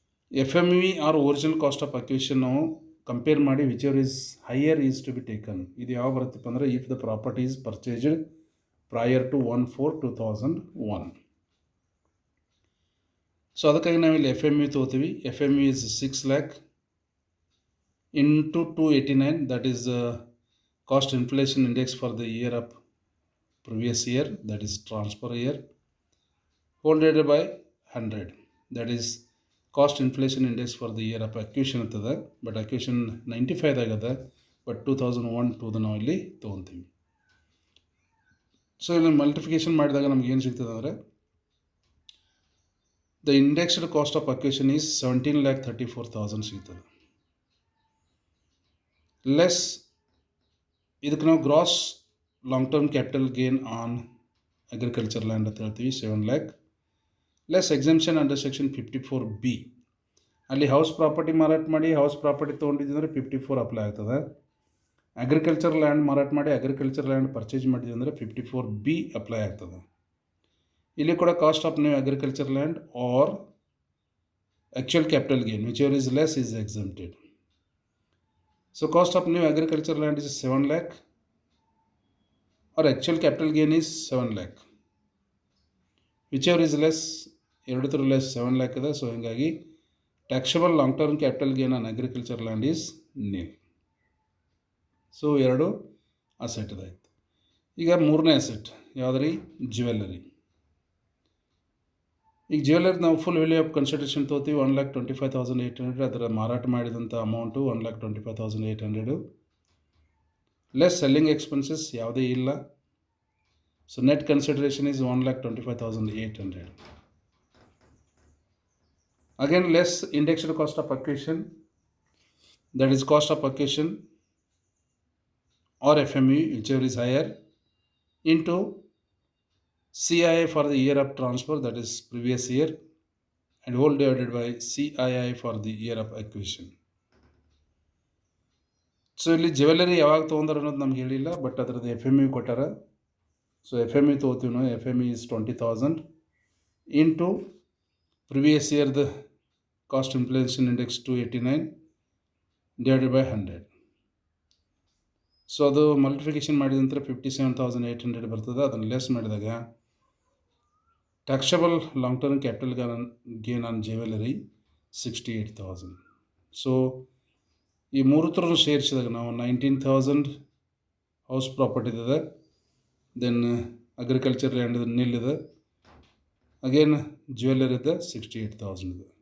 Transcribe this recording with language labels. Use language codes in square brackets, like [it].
[en] FMV or original cost of acquisition [kn] ನಾವು compare ಮಾಡಿ [en] Whichever is higher is to be taken. [kn] ಇದು ಯಾವ ಬರುತ್ತಪ್ಪ ಅಂದರೆ [en] If the property is purchased prior to 1/4/2001. [kn] So ಅದಕ್ಕಾಗಿ ನಾವಿಲ್ಲಿ FMV ತೊಗೋತೀವಿ. [en] FMV is 6 lakh into 289, that is cost inflation index for the year of previous year, that is transfer year, whole divided by 100, that is cost inflation index for the year of acquisition ಅಂತದ. [kn] But acquisition 95 ಆಗದ, but 2001-2 ನಾವು ಇಲ್ಲಿ ತೊಗೊತೀವಿ. So ಇಲ್ಲಿ ಮಲ್ಟಿಫಿಕೇಷನ್ ಮಾಡಿದಾಗ ನಮ್ಗೆ ಏನು ಸಿಗ್ತದೆ ಅಂದರೆ [en] the indexed cost of acquisition is [kn] 17,34,000 ಸಿಗ್ತದೆ. [en] less ಇದಕ್ಕೆ ನಾವು gross long term capital gain on agriculture land [kn] ಅಂತ ಹೇಳ್ತೀವಿ [en] 7 lakh. Less exemption under section 54B, [kn] ಅಲ್ಲಿ ಹೌಸ್ ಪ್ರಾಪರ್ಟಿ ಮಾರಾಟ ಮಾಡಿ ಹೌಸ್ ಪ್ರಾಪರ್ಟಿ ತೊಗೊಂಡಿದ್ವಿ ಅಂದರೆ 54 ಅಪ್ಲೈ ಆಗ್ತದೆ. ಅಗ್ರಿಕಲ್ಚರ್ ಲ್ಯಾಂಡ್ ಮಾರಾಟ ಮಾಡಿ ಅಗ್ರಿಕಲ್ಚರ್ ಲ್ಯಾಂಡ್ ಪರ್ಚೇಸ್ ಮಾಡಿದ್ವಿ ಅಂದರೆ 54B ಅಪ್ಲೈ ಆಗ್ತದೆ. ಇಲ್ಲಿ ಕೂಡ [en] Cost of new agriculture land or actual capital gain whichever is less is exempted. So cost of new agriculture land is 7 lakh or actual capital gain is 7 lakh, whichever is less, [kn] ಎರಡತ್ರ less 7 lakh ಇದೆ. [en] So ಹೀಗಾಗಿ taxable long term capital gain on agriculture land is nil. So [kn] ಎರಡು asset ಅದಾಯ್ತು. ಈಗ ಮೂರನೇ asset ಯಾವ್ದು ರೀ? Jewellery. ಈಗ jewellery ನಾವು full value of consideration ತೊಗೋತೀವಿ 1,25,800. ಅದರ ಮಾರಾಟ ಮಾಡಿದಂಥ ಅಮೌಂಟು 1,25,800 [en] less selling expenses [kn] ಯಾವುದೇ ಇಲ್ಲ. [en] So net consideration is 1,25,800. Again, less indexed cost of acquisition, that is cost of acquisition or FME, whichever is higher, into CII for the year of transfer, that is previous year, and whole divided by CII for the year of acquisition. [kn] So ಇಲ್ಲಿ jewellery ಯಾವಾಗ ತೊಗೊಂಡ್ರೆ ಅನ್ನೋದು ನಮ್ಗೆ ಹೇಳಿಲ್ಲ, but ಅದರದ್ದು FME ಕೊಟ್ಟಾರ. So FME ತೊಗೋತೀವಿ ನಾವು. [en] FME is 20,000 into previous year the cost inflation index 289 divided by 100. [kn] So ಅದು ಮಲ್ಟಿಫಿಕೇಶನ್ ಮಾಡಿದ ನಂತರ 57,800 ಬರ್ತದೆ. ಅದನ್ನು ಲೆಸ್ ಮಾಡಿದಾಗ [en] Taxable long term capital gain on jewellery 68,000. [kn] So ಈ ಮೂರು ಥರನೂ ಸೇರಿಸಿದಾಗ ನಾವು 19,000 ಹೌಸ್ ಪ್ರಾಪರ್ಟಿ ಇದೆ, ದೆನ್ ಅಗ್ರಿಕಲ್ಚರ್ ಲ್ಯಾಂಡ್ ನಿಲ್ ಇದೆ, ಅಗೇನ್ ಜ್ಯುವೆಲ್ಲರಿ ಇದೆ 68,000 ಇದೆ.